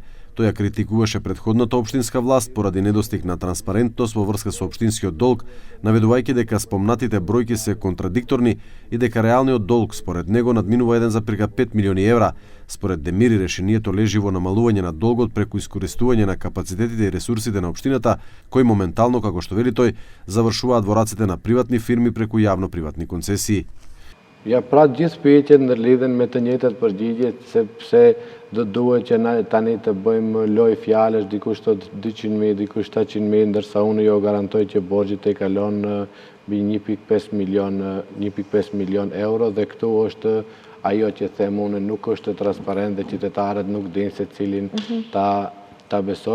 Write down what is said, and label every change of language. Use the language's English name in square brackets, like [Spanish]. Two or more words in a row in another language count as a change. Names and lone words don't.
[Macedonian] Тој ја критикуваше претходната општинска власт поради недостиг на транспарентност во врска со општинскиот долг, наведувајќи дека спомнатите бројки се контрадикторни и дека реалниот долг според него надминува 1,5 милиони евра. Според Демири решението лежи во намалување на долгот преку искористување на капацитетите и ресурсите на општината, кои моментално, како што вели тој, завршуваат во рацете на приватни фирми преку јавно-приватни концесии. [Albanian] Ja pra gjithë pyetjet ndërlidhen me të njëjtat përgjigje, sepse do duhet që na tani të bëjmë loj fjalësh, dikush thot 200.000, dikush 700.000, ndërsa unë jo garantoj që borxhi të kalon mbi 1.5 milion euro dhe këtu është ajo që them unë, nuk është transparent dhe qytetarët nuk dinë se cilin ta besojnë.